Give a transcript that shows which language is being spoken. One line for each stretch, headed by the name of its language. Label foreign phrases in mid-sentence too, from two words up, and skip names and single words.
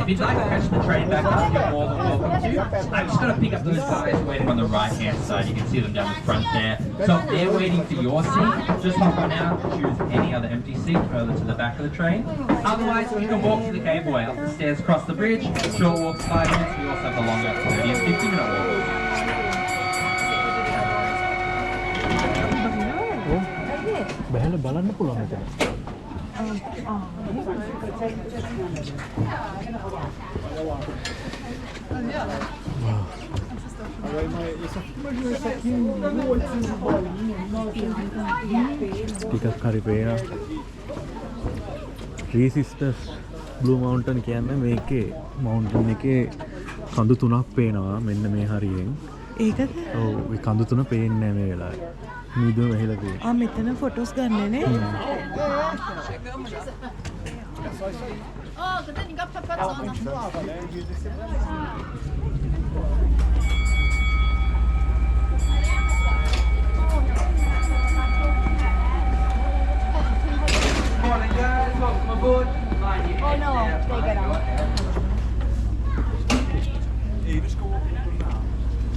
English: If you'd like to catch the train back up, you're more than welcome to. I'm just going to pick up those guys waiting on the right-hand side. You can see them down the front there. So if they're waiting for your seat, just hop on out and choose any other empty seat further to the back of the train. Otherwise, you can walk to the cableway up the stairs across the bridge. Short walk's 5 minutes. We also have the longer 30 and 50-minute walk.
Sinhala: බැලලා බලන්න පුළුවන් මෙතන. ටිකක් හරි පේනවා. Three Sisters Blue Mountain කියන්නේ මේකේ මවුන්ටන් එකේ කඳු තුනක් පේනවා මෙන්න මේ හරියෙන්. ඒකද? ඔව් ඒ කඳු තුන පේන්නේ නැහැ මේ වෙලාවේ. මීදුම වෙහෙලා තියෙනවා. මෙතන ෆොටෝස් ගන්නනේ.
Portuguese: Oh, que tem paparazzi.
English: Morning guys, welcome aboard. Oh no, they get out.